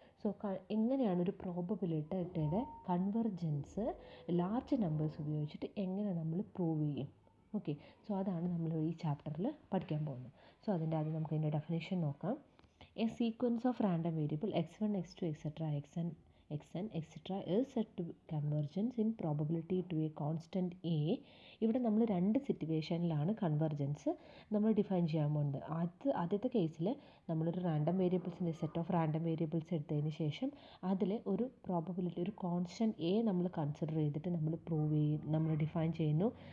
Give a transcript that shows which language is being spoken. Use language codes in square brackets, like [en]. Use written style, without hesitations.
[ml] So എങ്ങനെയാണ് ഒരു പ്രോബബിലിറ്റിയുടെ convergence large numbers ഉപയോഗിച്ചിട്ട് എങ്ങനെ നമ്മൾ പ്രൂവ് ചെയ്യും. ഓക്കെ, സോ അതാണ് നമ്മൾ ഈ ചാപ്റ്ററിൽ പഠിക്കാൻ പോകുന്നത്. സോ അതിൻ്റെ ആദ്യം നമുക്ക് അതിൻ്റെ ഡെഫിനേഷൻ നോക്കാം. [en] A sequence of random variable x1 x2 etc. xn etc. is set to convergence in probability to a constant a. [ml] ഇവിടെ നമ്മൾ രണ്ട് സിറ്റുവേഷനിലാണ് കൺവെർജൻസ് നമ്മൾ ഡിഫൈൻ ചെയ്യാൻ പോകുന്നത്. ആദ്യത്തെ കേസിൽ നമ്മളൊരു random വേരിയബിൾസിൻ്റെ set of random variables എടുത്തതിന് ശേഷം അതിൽ ഒരു പ്രോബബിലിറ്റി ഒരു കോൺസ്റ്റൻറ്റ് എ നമ്മൾ കൺസിഡർ ചെയ്തിട്ട് നമ്മൾ ഡിഫൈൻ ചെയ്യുന്നു.